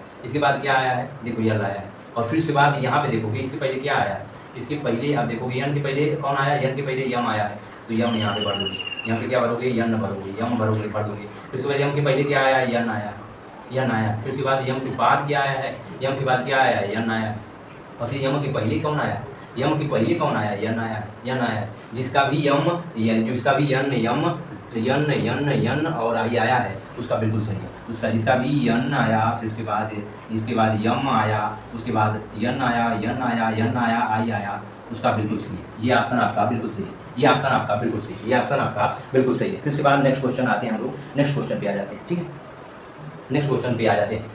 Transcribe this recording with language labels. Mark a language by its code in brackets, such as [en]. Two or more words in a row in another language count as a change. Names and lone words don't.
[hi] इसके बाद क्या आया है, देखो यल आया है। और फिर उसके बाद यहाँ पे देखोगे इसके पहले क्या आया है, इसके पहले आप देखोगे यन के पहले कौन आया, यन के पहले यम आया है, तो यम यहाँ पे भर दोगे, यहाँ पे क्या भरोगे, यन भरोगे, यम भरोगे, पढ़ दोगे। फिर उसके बाद यम के पहले क्या आया, यन आया, यन आया। फिर उसके बाद यम के बाद क्या आया है, यम के बाद क्या आया है, यन आया। और फिर यम के पहले कौन आया, यम के पहले कौन आया, यन आया, यन आया। जिसका भी यम जिसका भी यन यम यन यन यन और आई आया है उसका बिल्कुल सही है, उसका जिसका भी यन आया, फिर उसके बाद यम आया, उसके बाद यन आया, यन आया, यन आया, आई आया, उसका बिल्कुल सही है। ये ऑप्शन आपका बिल्कुल सही है, ये ऑप्शन आपका बिल्कुल सही है, ये ऑप्शन आपका बिल्कुल सही है। फिर उसके बाद [en] next question [hi] आते हैं, हम लोग [en] next question [hi] पे आ जाते हैं, ठीक है। [en] next question [hi] पे आ जाते हैं।